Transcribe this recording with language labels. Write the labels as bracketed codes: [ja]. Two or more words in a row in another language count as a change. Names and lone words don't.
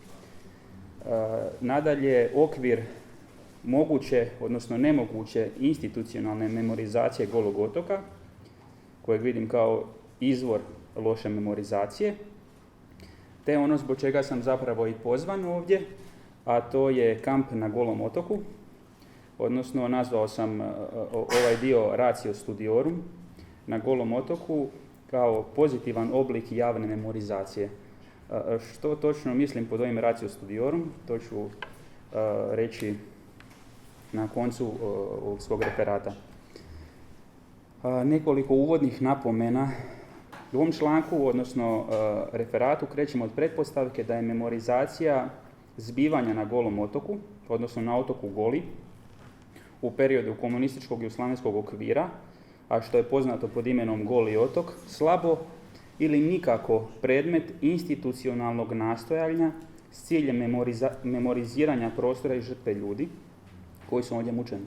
[hr] Nadalje, okvir moguće, odnosno nemoguće institucionalne memorizacije Golog otoka, kojeg vidim kao izvor loše memorizacije, te ono zbog čega sam zapravo i pozvan ovdje, a to je kamp na Golom otoku, odnosno nazvao sam ovaj dio [la] ratio studiorum [hr] na Golom otoku kao pozitivan oblik javne memorizacije. Što točno mislim pod ovim [la] ratio studiorum, [hr] to ću reći na koncu ovog svog referata. Nekoliko uvodnih napomena. U ovom članku, odnosno referatu, krećemo od pretpostavke da je memorizacija zbivanja na Golom otoku, odnosno na otoku Goli, u periodu komunističkog i jugoslavenskog okvira, a što je poznato pod imenom Goli otok, slabo ili nikako predmet institucionalnog nastojanja s ciljem memoriziranja prostora i žrtve ljudi koji su ovdje mučeni.